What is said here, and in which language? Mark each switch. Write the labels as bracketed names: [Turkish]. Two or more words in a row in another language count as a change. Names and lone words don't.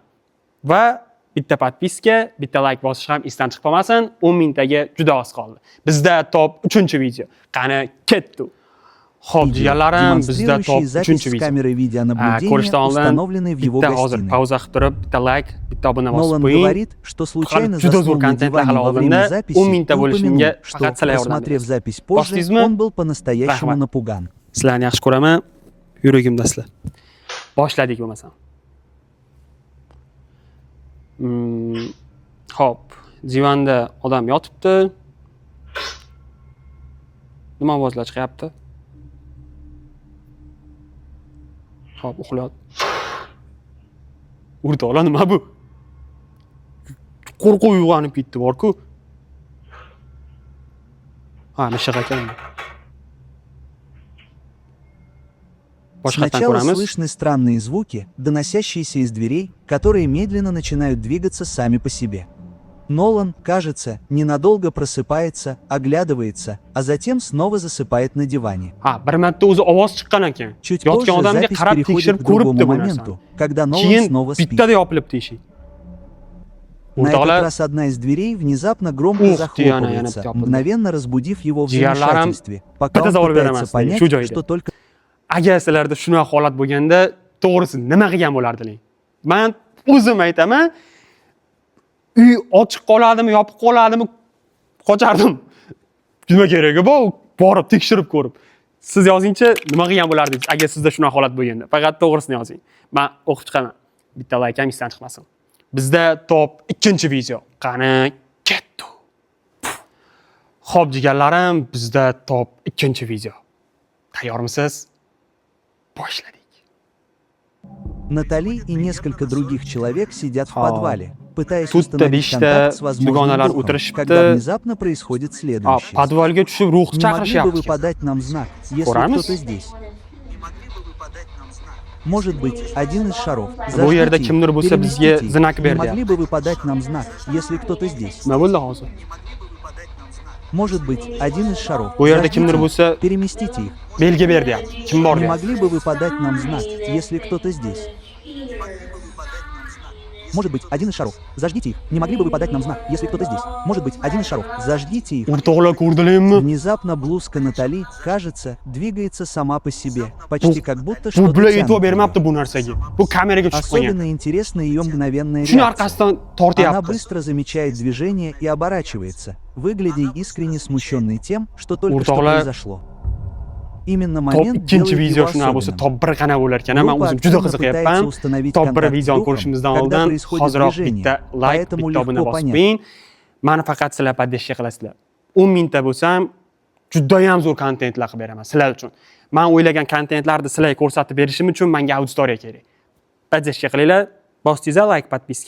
[Uzbek] Va bitta podpiska, bitta like bosish ham esdan chiqib qolmasin. 10 mingtaga juda oz qoldi. Bizda top 3-video. Qani ketdi. Xo'p, jigarlarim, bizda top 3-video. Ko'rishdan oldin bitta hozir pauza qilib turib, bitta like, bitta obuna bosib qo'ying. [Russian] говорит, что случайно [Uzbek] juda zo'r [Russian] заснул на [Uzbek] kontentlar [Russian] диване [Uzbek] hali [Russian] во время [Uzbek] oldinda [Russian] записи [Uzbek] 10 mingta [Russian] и [Uzbek] bo'lishimga [Russian] упомянул, что, [Uzbek] faqat sizlar [Russian] просмотрев [Uzbek] yordam [Russian] запись позже, [Uzbek] Boshliysizmi? [Russian] он был по-настоящему [Uzbek] Rahmat. [Russian] напуган. [Uzbek] Sizlarni yaxshi ko'raman. Yuragimda sizlar. Boshladik bo'lmasam. Xo'p, divanda odam yotibdi. Nima ovozlar chiqyapti? Xo'p, uxlayapti. O'rtoqlar, nima bu? Qo'rquv uyg'onib ketdi bor-ku. Ha, mishiq ekan. [Russian] Сначала слышны странные звуки, доносящиеся из дверей, которые медленно начинают двигаться сами по себе. Нолан, кажется, ненадолго просыпается, оглядывается, а затем снова засыпает на диване. [Uzbek] Ha, bir marta o'zi ovoz chiqqan ekan. [Russian] Чуть позже запись переходит к другому моменту, когда Нолан снова спит. [Uzbek] Bittada yopilibdi eshik. [Russian] На этот раз одна из дверей внезапно громко захлопывается, мгновенно разбудив его в замешательстве, пока он пытается понять, что только... [Uzbek] Agar sizlarda shunday holat bo'lganda, to'g'risi nima qilgan bo'lardingiz? Men o'zim aytaman, uy ochiq qoladimi, yopiq qoladimi, qochardim. Nima keragi bor? Borib tekshirib ko'rib. Siz yozingchi, nima qilgan bo'lardingiz agar sizda shunday holat bo'lganda? Faqat to'g'risini yozing. Men o'qib chiqaman. Bitta like ham esdan chiqmasin. Bizda top 2-video. Qani ketdi. Xo'p, jigarlarim, bizda top 2-video. Tayyormisiz? Boshladik. [Russian] Натали и несколько других человек сидят в подвале. пытаясь Тут установить [Uzbek] beshta [Russian] контакт с возможным [Uzbek] dugonalar [Russian] духом, [Uzbek] o'tirishibdi. [Russian] когда внезапно происходит следующее. [Uzbek] Podvalga tushib ruh [Russian] Не могли бы вы [Uzbek] chaqirishyapti. [Russian] подать нам знак, если [Uzbek] Ko'ramiz. [Russian] кто-то здесь? Может быть, один из шаров. [Uzbek] Bu yerda [Russian] Зажгите их, [Uzbek] kimdir bo'lsa bizga [Russian] переместите их. [Uzbek] znak [Russian] Не [Uzbek] berdi. [Russian] могли бы вы подать нам знак, если кто-то здесь? [Uzbek] Nima bo'ldi hozir? [Russian] Может быть, один из шаров. [Uzbek] Bu yerda [Russian] Зажгите [Uzbek] kimdir [Russian] их, [Uzbek] bo'lsa [Russian] переместите их. [Uzbek] belgi ber deyapti. Kim bor [Russian] Не [Uzbek] deyapti. [Russian] могли бы вы подать нам знак, если кто-то здесь? Может быть, один из шаров. Зажгите их. Не могли бы вы подать нам знак, если кто-то здесь? Может быть, один из шаров. Зажгите их. [Uzbek] O'rtoqlar ko'rdilarmi? [Russian] Внезапно блузка Натали, кажется, двигается сама по себе. Почти как будто [Uzbek] Bu [Russian] что-то [Uzbek] bular e'tibor [Russian] тянет [Uzbek] bermabdi [Russian] её. [Uzbek] bu narsaga. Bu kameraga tushib qolgan. [Russian] Особенно интересна ее мгновенная [Uzbek] Shuni [Russian] реакция. [Uzbek] orqasidan [Russian] Она [Uzbek] tortyapti. [Russian] быстро замечает движение и оборачивается, выглядя искренне смущенной тем, что только что [Uzbek] O'rtoqlar, [Russian] произошло. Именно [Uzbek] Top [Russian] момент [Uzbek] ikkinchi [Russian] делает [Uzbek] video [Russian] его [Uzbek] shunaqa bo'lsa, [Russian] особенным. [Uzbek] top 1 qana bo'lar ekan. Men [Russian] Группа [Uzbek] o'zim juda [Russian] активно [Uzbek] qiziqyapman. [Russian] пытается установить [Uzbek] Top 1 [Russian] контакт с [Uzbek] videoni [Russian] духом, [Uzbek] ko'rishimizdan [Russian] когда [Uzbek] oldin [Russian] происходит [Uzbek] hoziroq [Russian] движение, [Uzbek] bitta like, [Russian] поэтому [Uzbek] bitta obuna [Russian] легко [Uzbek] bosib [Russian] понять. [Uzbek] qo'ying. Mani faqat sizlar podдержка qilasizlar. 10 mingta bo'lsam, juda ham zo'r kontentlar qilib beraman sizlar uchun. Men o'ylagan kontentlarni sizlarga ko'rsatib berishim uchun menga auditoriya kerak. Podдержка qilinglar, bosdingizlar like, podpiska.